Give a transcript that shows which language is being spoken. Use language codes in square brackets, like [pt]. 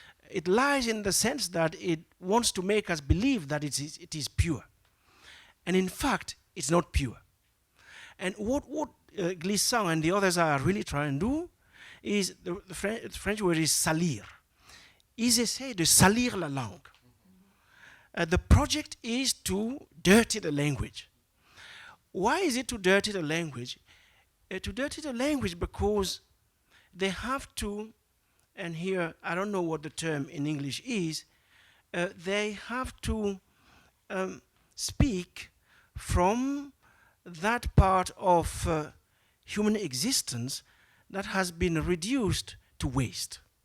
[en] It lies in the sense that it wants to make us believe that it is pure. And in fact, it's not pure. And what Glissant and the others are really trying to do is, the French word is salir. [fr] Ils essaient de salir la langue. [en] The project is to dirty the language. Why is it to dirty the language? To dirty the language because they have to, and here I don't know what the term in English is, they have to speak from that part of human existence that has been reduced to waste.